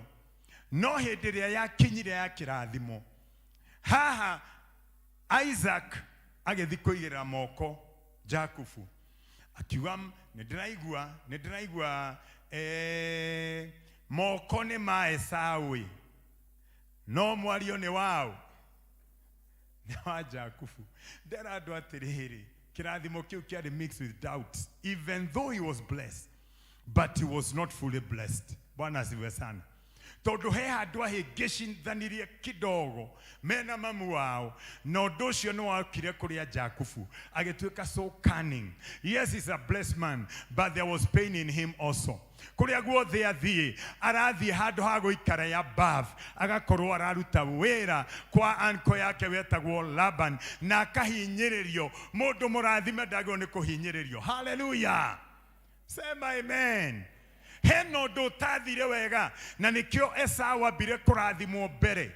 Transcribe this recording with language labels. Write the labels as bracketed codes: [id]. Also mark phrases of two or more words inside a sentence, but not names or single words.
[ki] No hĩndĩ ĩrĩa yakinyire ya kĩrathimo, haha Isaac agĩthi kũigĩrĩra moko Jakubu. Akiuga nĩndĩraigua moko nĩ ma Esau, no mwario nĩ wao, nĩ wa Jakubu. Ndera andũ atĩrĩrĩ, kĩrathimo kĩu kĩarĩ [en] mixed with doubts. Even though he was blessed, but he was not fully blessed. [sw] Bwana asifiwe sana. [ki] Tondũ he handũ ahĩngĩcithanirie kidogo mena mamu wao, na ũndũ ũcio nĩ wakire kũrĩa Jakubu, agĩtuĩka [en] so cunning. Yes, he's a blessed man, but there was pain in him also. [ki] Kũrĩa guothe athiĩ, arathiĩ handũ ha gũikara ya above, agakorwo araruta wĩra kwa anko yake wetagwo Laban, na akahinyĩrĩrio. Mũndũ mũrathime ndagĩrĩirwo nĩ kũhinyĩrĩrio. [sw] Hallelujah. Sema amen. [ki] Heno ũndũ ũtathire wega, na nĩkĩo Esau ambire kũrathimwo mbere.